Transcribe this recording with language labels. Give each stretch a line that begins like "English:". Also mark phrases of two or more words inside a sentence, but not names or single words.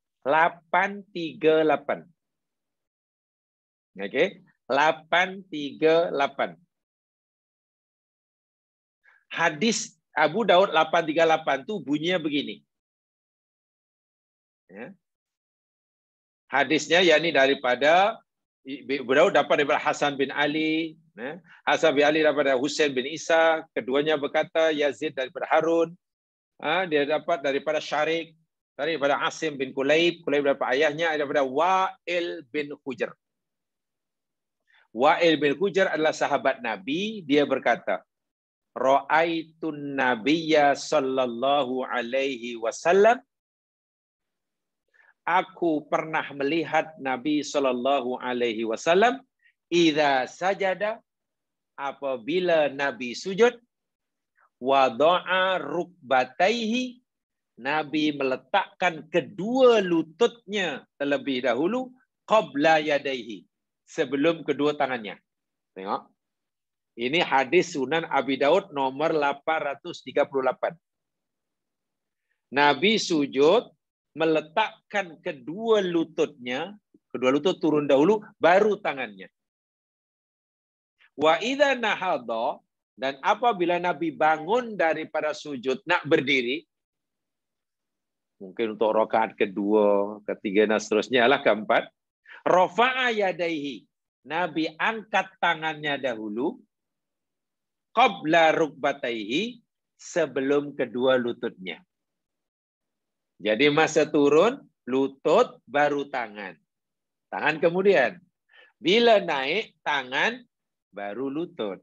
Malay: 838. Oke, 838. Hadis Abu Daud 838 itu bunyinya begini. Ya. Hadisnya yakni daripada Abu Daud dapat daripada Hasan bin Ali, Hasan bin Ali daripada Husain bin Isa, keduanya berkata Yazid daripada Harun, dia dapat daripada Syarik, daripada Asim bin Kulayb, Kulayb daripada ayahnya, daripada Wa'il bin Hujr. Wa'il bin Hujr adalah sahabat Nabi, dia berkata,
Arabic: رأيت النبي صلى الله عليه وسلم,
Malay: aku pernah melihat Nabi
Arabic: صلى الله عليه وسلم إذا سجد,
Malay: apabila Nabi sujud,
Arabic: وضع ركبتيه,
Malay: Nabi meletakkan kedua lututnya terlebih dahulu
Arabic: قبل يديه,
Malay: sebelum kedua tangannya. Tengok. Ini hadis Sunan Abi Daud nomor 838. Nabi sujud meletakkan kedua lutut turun dahulu, baru tangannya.
Arabic: وإذا نهض,
Malay: dan apabila Nabi bangun daripada sujud nak berdiri, mungkin untuk rakaat kedua, ketiga dan seterusnya lah keempat,
Arabic: رفع يديه,
Malay: Nabi angkat tangannya dahulu,
Arabic: قبل ركبتيه,
Malay: sebelum kedua lututnya. Jadi masa turun, lutut baru tangan. Tangan kemudian. Bila naik, tangan baru lutut.